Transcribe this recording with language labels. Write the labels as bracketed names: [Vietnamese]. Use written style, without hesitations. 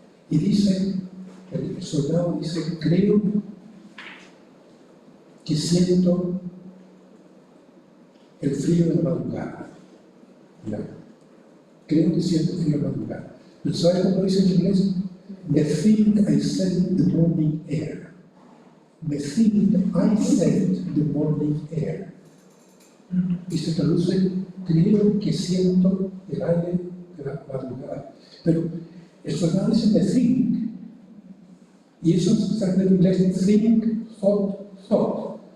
[Spanish] Y dice, el soldado dice, creo que siento el frío de la madrugada. ¿Ya? Creo que siento frío de la madrugada. ¿Pero sabe cómo dice en inglés? [English] Me think I scent the morning air. Me think I scent the morning air. [Spanish] Y se traduce, creo que siento el aire de la madrugada. Pero el soldado dice me think. Y eso se llama en inglés think, thought.